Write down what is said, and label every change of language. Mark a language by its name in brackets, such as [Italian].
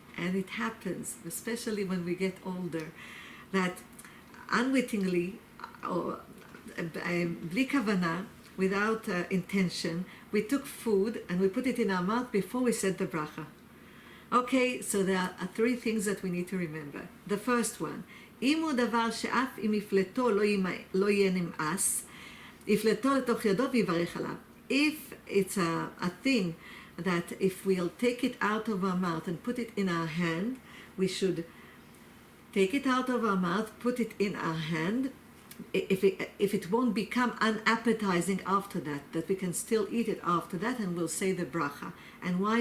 [English] And it happens, especially when we get older, that unwittingly, or [Hebrew] bli kavana, [English] without intention, we took food and we put it in our mouth before we said the bracha. Okay, so there are 3 things that we need to remember. [Hebrew] The first one, אם הוא דבר שאף אם יפלטו לא יהיה נמאס, יפלטו לתוך ידו ויברך עליו. [English] If it's a thing that if we'll take it out of our mouth and put it in our hand, we should take it out of our mouth, put it in our hand, if it won't become unappetizing after that we can still eat it after that, and we'll say the bracha. And why?